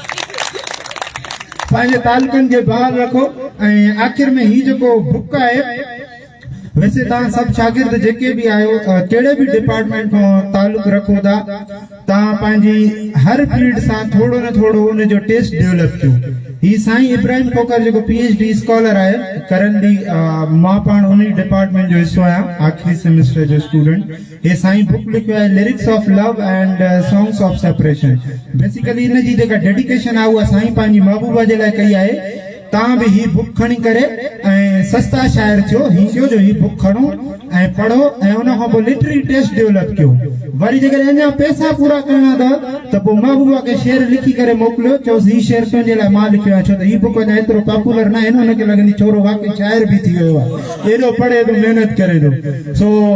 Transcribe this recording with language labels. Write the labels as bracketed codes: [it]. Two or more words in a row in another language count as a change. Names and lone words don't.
[sd] पंहिंजे तालुकनि खे बहाल रखो ऐं आख़िर में ही जेको बुक आहे वैसे तव्हां सभु शागिर्द जेके बि आहियो कहिड़े बि डिपार्टमेंट खां तालुक रखो था तव्हां पंहिंजी हर फील्ड सां थोरो न थोरो उनजो [en] taste develop [sd] कयो ही साईं इब्राहिम खोकर जेको [en] PhD scholar [sd] आहे करंटली मां पाण उन डिपार्टमेंट जो हिसो आहियां आख़िरी सेमेस्टर जो स्टूडेंट हे साईं बुक लिखियो आहे लिरिक्स ऑफ लव एंड सॉन्ग्स ऑफ सेपरेशन बेसिकली इन जी जेका डेडिकेशन आहे उहा साईं पंहिंजी महबूबा जे लाइ कई आहे तव्हां बि ही बुक खणी करे ऐं सस्ता शाइर थियो ही कयो जो ही बुक खणो ऐं पढ़ो ऐं उन खां पोइ [en] literary taste develop [sd] कयो वरी जेकॾहिं अञा पैसा पूरा करणा अथव त पोइ महबूबा खे शेर लिखी करे मोकिलियो चयोसि ही शेर तुंहिंजे लाइ मां लिखियो आहे छो त ही बुक अञा एतिरो पॉपुलर न आहे न हुनखे लॻंदी छोरो वाक़ई शाइर बि थी वियो आहे एॾो पढ़े थो महिनत करे थो सो